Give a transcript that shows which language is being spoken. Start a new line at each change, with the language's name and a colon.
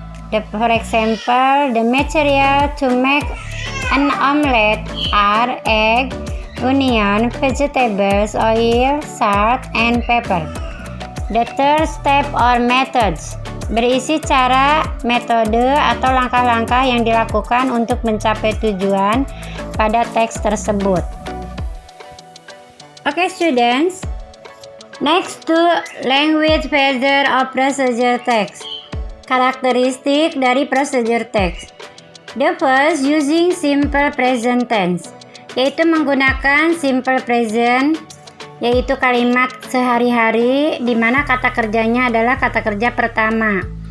English: For example, the material to make an omelette are egg, onion, vegetables, oil, salt, and pepper. The third step or methods.
Indonesian: Berisi cara, metode, atau langkah-langkah yang dilakukan untuk mencapai tujuan pada teks tersebut.
English: Okay students, next to language filter of procedure text.
Indonesian: Karakteristik dari procedure text.
English: The first, using simple present tense,
Indonesian: yaitu menggunakan simple present, yaitu kalimat sehari-hari di mana kata kerjanya adalah kata kerja pertama.